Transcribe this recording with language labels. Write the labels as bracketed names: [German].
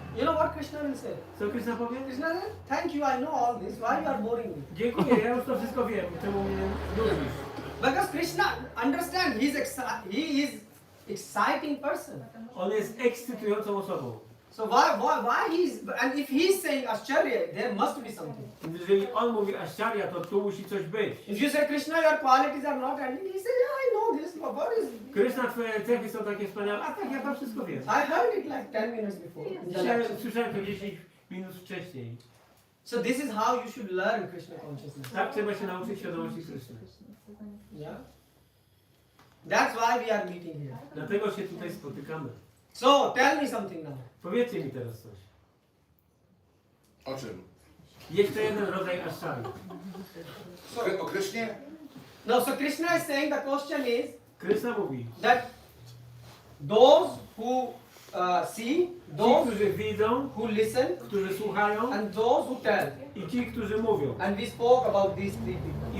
[English] You know what Krishna will say? [Polish] co Kryszna powie? [English] Krishna says, thank you, I know all this. Why you are boring me? [Polish] Dziękuję, ja już to wszystko wiem, czemu mnie nudzisz? [English] Because Krishna, understand, he is exciting person. [Polish] On jest ekscytującą osobą. [English] So why and if he's saying Ashcharya, there must be something. [Polish] Jeżeli on mówi Ashcharya, to tu musi coś być. [English] If you say Krishna, your qualities are not ending, he says, yeah, I know this. What is? [Polish] Kryszna, twoje cechy są takie wspaniałe. A tak, ja to wszystko wiem. [English] I heard it like 10 minutes before. in the [Polish] Dzisiaj [English] lecture. [Polish] słyszałem to 10 minut wcześniej. [English] So this is how you should learn Krishna consciousness. [Polish] Tak trzeba się nauczyć świadomości Kryszny. [English] Yeah. That's why we are meeting here. [Polish] Dlatego się tutaj spotykamy. [English] So tell me something now. [Polish] Powiedzcie mi teraz coś. O czym? Jeszcze jeden rodzaj Ashcharya. O Krysznie? [English] No, so Krishna is saying the question is [Polish] Kryszna mówi, [English] that those who see, [Polish] ci, [English] those [Polish] którzy widzą, [English] who listen, [Polish] którzy słuchają [English] and those who tell. [Polish] i ci, którzy mówią. [English] And we spoke about these three people.